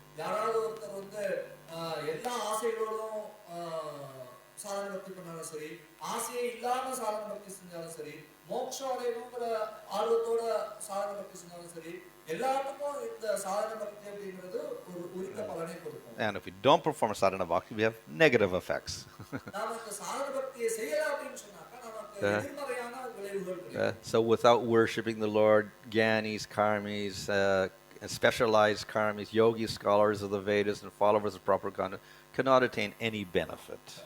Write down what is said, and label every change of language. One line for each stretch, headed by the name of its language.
Tamil: யாராவது ஒருத்தர் வந்து எல்லா ஆசைகளோடும் சாதன பக்தி பண்ணாலும் சரி, ஆசையே இல்லாம சாதன பக்தி செஞ்சாலும் சரி, மோட்சம் அடையணுங்கிற ஆர்வத்தோட சாதன பக்தி செஞ்சாலும் சரி, எல்லாத்துக்கும் இந்த சாதன பக்தி அப்படிங்கிறது ஒரு உரித்த பலனை கொடுக்கும்.
English: And if we don't perform sadhana bhakti, we have negative effects.
Tamil: நாம இந்த சாதன பக்தியை செய்யல அப்படின்னு சொன்னாக்கா நமக்கு எதிர்மறையான விளைவுகள் கிடைக்கும்.
English: So without worshipping the Lord, gyanis, karmis, specialized karmis, yogis, scholars of the Vedas, and followers of proper conduct cannot attain any benefit.